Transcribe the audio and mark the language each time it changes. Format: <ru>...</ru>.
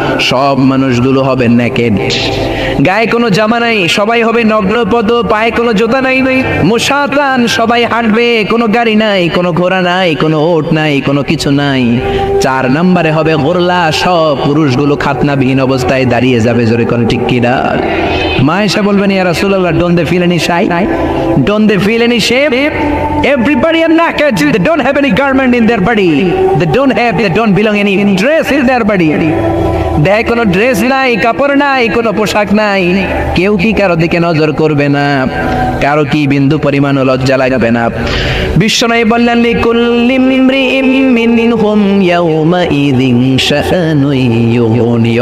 <bn>সব মানুষগুলো হবে নেকেড, গায়ে কোনো জামা নাই, সবাই হবে নগ্নপদ, পায়ে কোনো জুতা নাই, মুশাতান সবাই হাঁটবে, কোনো গাড়ি নাই, কোনো ঘোড়া নাই, কোনো ওট নাই, কোনো কিছু নাই। 4 নম্বরে হবে গুরলা, সব পুরুষগুলো খাতনাবিহীন অবস্থায় দাঁড়িয়ে যাবে। জোরে করে ঠিক কি না? মা এসে বলবেন ইয়া রাসূলুল্লাহ,</bn> <en>don't they feel any shy? Don't they feel any shame? Everybody are naked. They don't have any garment in their body. They don't belong any dress in their body.</en> <bn>দেয় কোনো ড্রেস নাই, কাপড় নাই, কোনো পোশাক নাই। কেউ কি কারো দিকে নজর করবে না, কারো কি বিন্দু পরিমাণ লজ্জা লাগবে না। বিশ্বনবী বললেন</bn> <ar>লিকুল্লি ইমরিইম মিনহুম ইয়াউমা ইযিন শাআনুন ইউগনি।</ar>